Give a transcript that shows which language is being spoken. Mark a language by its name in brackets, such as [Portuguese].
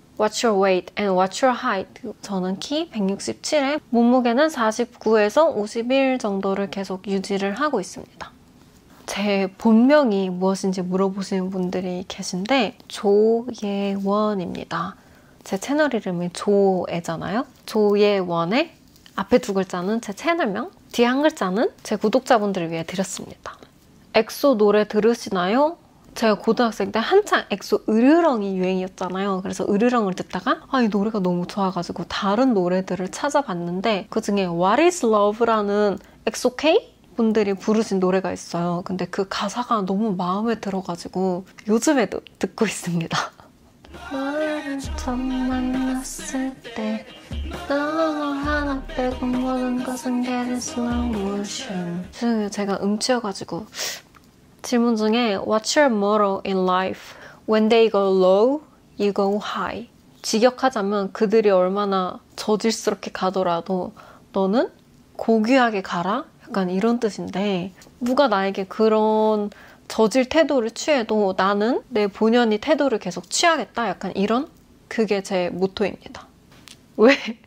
[English] What's your weight and what's your height? [Korean] 저는 키 167에 몸무게는 49에서 51 정도를 계속 유지를 하고 있습니다. 제 본명이 무엇인지 물어보시는 분들이 계신데 조예원입니다. 제 채널 이름이 조예잖아요. 조예원의 앞에 두 글자는 제 채널명, 뒤에 한 글자는 제 구독자분들을 위해 드렸습니다. 엑소 노래 들으시나요? 제가 고등학생 때 한창 엑소 으르렁이 유행이었잖아요. 그래서 으르렁을 듣다가 이 노래가 너무 좋아가지고 다른 노래들을 찾아봤는데 그중에 What is Love라는 엑소 K 분들이 부르신 노래가 있어요. 근데 그 가사가 너무 마음에 들어가지고 요즘에도 듣고 있습니다. 너를 처음 만났을 때 너 하나 빼고 모든 것은 [English] getting slow motion. [Korean] 죄송해요. 제가 음치여가지고 질문 중에 [English] What's your motto in life? When they go low, you go high. [Korean] 직역하자면 그들이 얼마나 저질스럽게 가더라도 너는 고귀하게 가라? 약간 이런 뜻인데 누가 나에게 그런 저질 태도를 취해도 나는 내 본연의 태도를 계속 취하겠다? 약간 이런? 그게 제 모토입니다. 왜?